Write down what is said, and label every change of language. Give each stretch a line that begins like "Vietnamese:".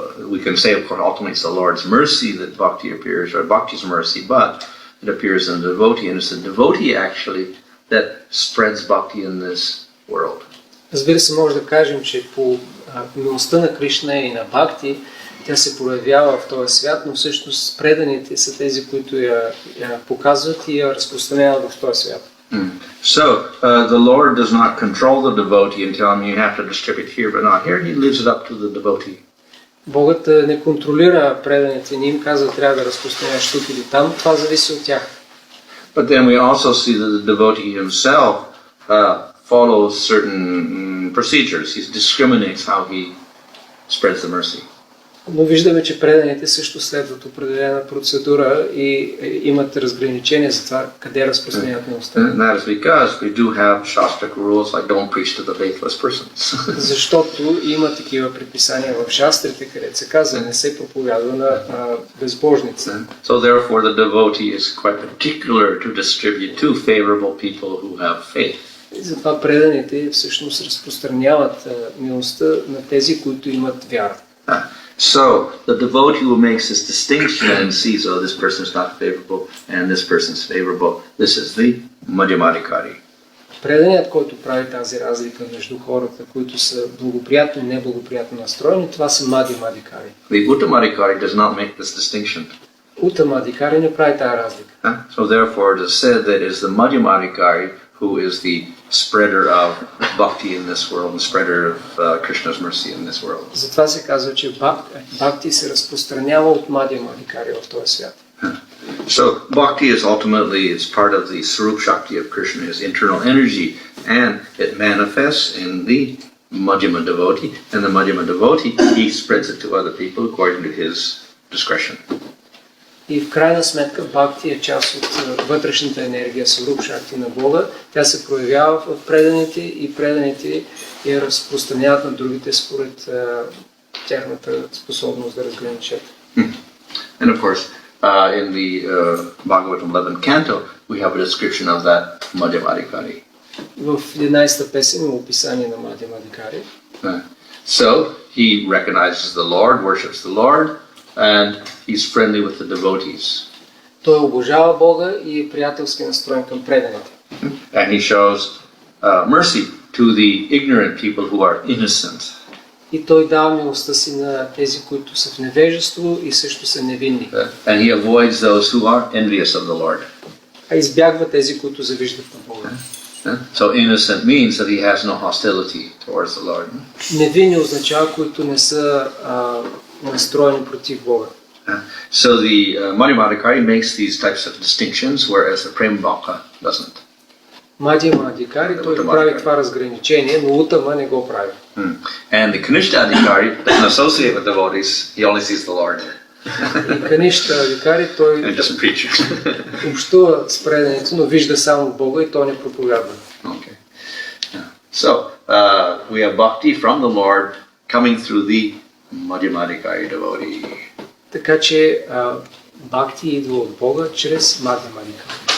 English: We can say, of course, ultimately it's the Lord's mercy that bhakti appears, or bhakti's mercy, but it appears in the devotee, and it's the devotee actually that spreads bhakti in this world.
Bulgarian: Разбира се, може да кажем, че по милостта на Кришна и на бхакти, тя се проявява в този свят, но всъщност преданите са тези, които я показват и я разпространяват в този свят.
English: So, the Lord does not control the devotee and tell him you have to distribute here but not here. He leaves it up to the devotee.
Bulgarian: Богът не контролира преданите, не им казва трябва да разпространяваш тук или там, това зависи от тях.
English: But then we also see that the devotee himself follows certain procedures. He discriminates how he spreads the mercy.
Bulgarian: Но виждаме, че преданите също следват определена процедура и имат разграничения за това къде разпространяват милостта.
English: And that is because we do have shastric rules like don't preach to the faithless persons.
Bulgarian: Защото има такива предписания в шастрите, където се казва не се проповядва на безбожници.
English: So therefore the devotee is quite particular to distribute to favorable people who have faith.
Bulgarian: И затова преданите всъщност разпространяват милостта на тези, които имат вяра.
English: So the devotee who makes this distinction and sees, oh, this person is not favorable and this person is favorable. This is the Madhyamadikari.
Bulgarian: Преданият, който прави тази разлика между хората, които са благоприятно и неблагоприятно настроени, това са Madhyamadikari.
English: The Uttamadikari does not make this distinction.
Bulgarian: Uttamadikari не прави тази разлика.
English: So therefore it is said that it is the Madhyamadikari who is the spreader of bhakti in this world, the spreader of Krishna's mercy in this world.
Bulgarian: Затова се казва, че бхакти се разпространява от Madhyamadikari в този свят.
English: So bhakti is ultimately, it's part of the Sarup Shakti of Krishna, his internal energy, and it manifests in the Madhyama devotee, and the Madhyama devotee, he spreads it to other people according to his discretion.
Bulgarian: И в крайна сметка бхакти е част от вътрешната енергия, Сваруп Шакти на Бога. Тя се проявява в преданите и преданите я разпространяват на другите според тяхната способност да разграничат.
English: And of course, in the Bhagavatam 11th canto, we have a description of that Madhyamadikari.
Bulgarian: В 11-та песен има описание на Madhyamadikari.
English: So he recognizes the Lord, worships the Lord, and he's friendly with the devotees.
Bulgarian: Той обожава Бога и е приятелски настроен към преданите.
English: And he shows mercy to the ignorant people who are innocent.
Bulgarian: И той дава милостта си на тези, които са в невежество и също са невинни.
English: And he avoids those who are envious of the Lord.
Bulgarian: А избягва тези, които завиждат на Бога.
English: So innocent means that he has no hostility towards the Lord.
Bulgarian: Невинни означава, които не са настроени против Бога.
English: So the Madhyamadikari makes these types of distinctions, whereas the Prema Bhakta doesn't.
Bulgarian: Madhyamadikari, той прави това разграничение, но Уттама не го прави.
English: And the Kanishta doesn't associate with devotees, he only sees the Lord.
Bulgarian: И Каништадикари, той
English: And doesn't preach.
Bulgarian: общува с преданите, но вижда само Бога и той не проповядва.
English: Okay. So we have bhakti from the Lord coming through the Madhyamadikari devotee.
Bulgarian: Така че бхакти идва от Бога чрез Madhyamadikari.